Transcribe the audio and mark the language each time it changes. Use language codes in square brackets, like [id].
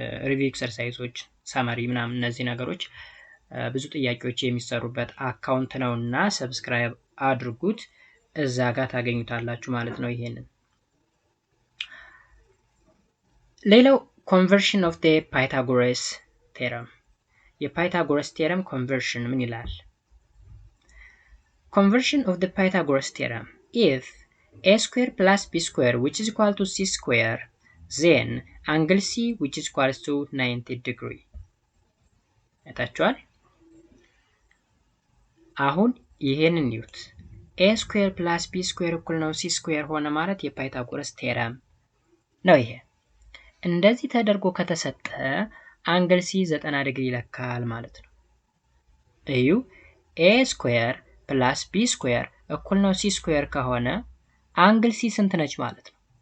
[am] ሪቪው ኤክሰርሳይሶች፣ ሳመሪ ምናምን እነዚህ ነገሮች ብዙ ጥያቄዎች የሚሰሩበት አካውንት ነውና ሰብስክራይብ አድርጉት። እዛ ጋር ታገኙታላችሁ ማለት ነው። ይሄንን ሌላው ኮንቨርሽን ኦፍ ዘ ፓይታጎረስ ቴረም። የፓይታጎረስ ቴረም ኮንቨርሽን ምን ይላል? [en] Conversion of the Pythagoras theorem. If a square plus b square which is equal to c square, then angle c which is equal to 90 degree. [am] አይታችኋል? አሁን ይሄንን ኒውት [en] a square plus b square [am] እኩል ነው c square ሆነ ማለት የፓይታጎረስ ቴረም ነው። ይሄ እንደዚህ ተደርጎ ከተሰጠ አንግል c 90 ዲግሪ ይለካል ማለት ነው። እዩ a square ፕላስ b ስኩዌር እኩል ነው c ስኩዌር ከሆነ አንግል c ስንት ነች ማለት ነው?